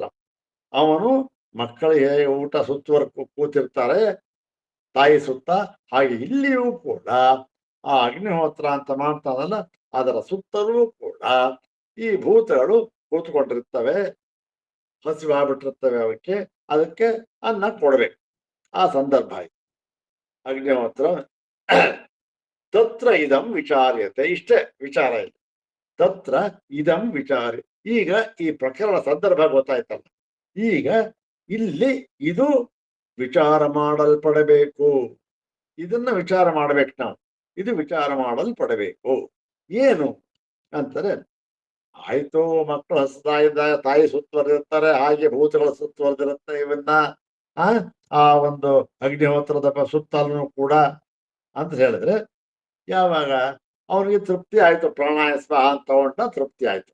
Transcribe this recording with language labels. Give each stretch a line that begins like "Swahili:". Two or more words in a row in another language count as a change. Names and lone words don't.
Kannada: ಅವನು ಮಕ್ಕಳಿಗೆ ಊಟ ಸುತ್ತುವರೆ ಕೂತಿರ್ತಾರೆ ತಾಯಿ ಸುತ್ತ, ಹಾಗೆ ಇಲ್ಲಿಯೂ ಕೂಡ ಆ ಅಗ್ನಿಹೋತ್ರ ಅಂತ ಮಾಡ್ತಾನಲ್ಲ, ಅದರ ಸುತ್ತಲೂ ಕೂಡ ಈ ಭೂತಗಳು ಕೂತ್ಕೊಂಡಿರ್ತವೆ, ಹಸಿವಾಗ್ಬಿಟ್ಟಿರ್ತವೆ ಅವಕ್ಕೆ, ಅದಕ್ಕೆ ಅನ್ನ ಕೊಡ್ಬೇಕು. ಆ ಸಂದರ್ಭ ಅಗ್ನಿಹೋತ್ರ
Sanskrit: ತತ್ರ ಇದಂ ವಿಚಾರ್ಯತೆ,
Kannada: ಇಷ್ಟೇ ವಿಚಾರ ಇದೆ.
Sanskrit: ತತ್ರ ಇದಂ ವಿಚಾರ.
Kannada: ಈಗ ಈ ಪ್ರಕರಣ ಸಂದರ್ಭ ಗೊತ್ತಾಯ್ತಲ್ಲ, ಈಗ ಇಲ್ಲಿ ಇದು ವಿಚಾರ ಮಾಡಲ್ಪಡಬೇಕು. ಇದನ್ನ ವಿಚಾರ ಮಾಡ್ಬೇಕು ನಾವು, ಇದು ವಿಚಾರ ಮಾಡಲ್ಪಡಬೇಕು. ಏನು ಅಂತಾರೆ, ಆಯ್ತು ಮಕ್ಕಳು ಹಸ್ತಾ ಇದ್ದಾಗ ತಾಯಿ ಸುತ್ತುವರೆದಿರ್ತಾರೆ, ಹಾಗೆ ಭೂತಗಳು ಸುತ್ತುವರೆದಿರುತ್ತೆ ಇವನ್ನ ಆ ಒಂದು ಅಗ್ನಿಹೋತ್ರದ ಸುತ್ತಲೂ ಕೂಡ ಅಂತ ಹೇಳಿದ್ರೆ, ಯಾವಾಗ ಅವನಿಗೆ ತೃಪ್ತಿ ಆಯ್ತು,
Sanskrit: ಪ್ರಾಣಾಯ ಸ್ವಾಹ
Kannada: ಅಂತ ತಗೊಂಡ ತೃಪ್ತಿ ಆಯ್ತು.